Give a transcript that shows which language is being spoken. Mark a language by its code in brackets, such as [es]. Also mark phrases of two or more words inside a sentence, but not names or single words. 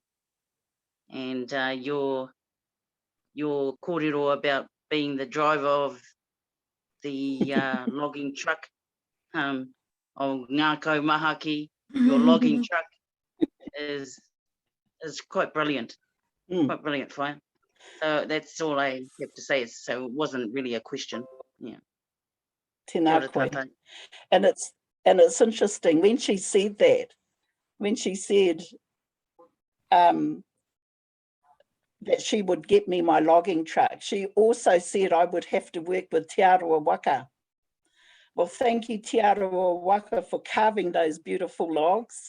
[en] And your kōrero about being the driver of the logging truck, of Ngākau Mahaki, your logging truck is quite brilliant. Quite brilliant, Whaea. So that's all I have to say. So it wasn't really a question. Yeah. [mi] Tēnā Kia koe. ora tātou. [en] And it's interesting when she said that, when she said that she would get me my logging truck, she also said I would have to work with Te Aroa Waka. Well, thank you, Te Aroa Waka, for carving those beautiful logs.